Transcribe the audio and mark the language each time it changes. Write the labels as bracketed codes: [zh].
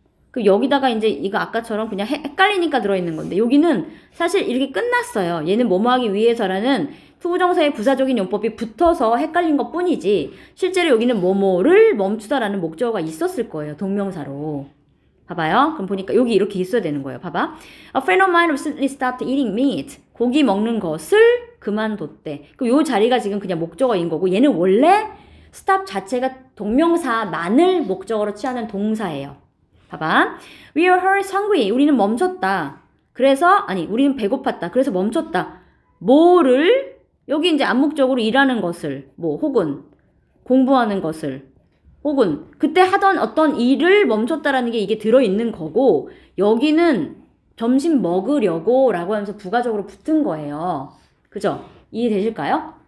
[ko] 그 여기다가 이제 이거 아까처럼 그냥 헷갈리니까 들어있는 건데 여기는 사실 이렇게 끝났어요. 얘는 뭐뭐하기 위해서라는 투부정사의 부사적인 용법이 붙어서 헷갈린 것 뿐이지 실제로 여기는 뭐뭐를 멈추다라는 목적어가 있었을 거예요. 동명사로. 봐봐요. 그럼 보니까 여기 이렇게 있어야 되는 거예요. 봐봐. [en] A friend of mine recently stopped eating meat. [ko] 고기 먹는 것을 그만뒀대. 그럼 요 자리가 지금 그냥 목적어인 거고 얘는 원래 stop 자체가 동명사만을 목적어로 취하는 동사예요. 봐봐. [en] We are hungry. [ko] 우리는 멈췄다. 그래서 우리는 배고팠다. 그래서 멈췄다. 뭐를 여기 이제 암묵적으로 일하는 것을 혹은 공부하는 것을 혹은 그때 하던 어떤 일을 멈췄다라는 게 이게 들어있는 거고 여기는 점심 먹으려고 라고 하면서 부가적으로 붙은 거예요. 그죠? 이해되실까요?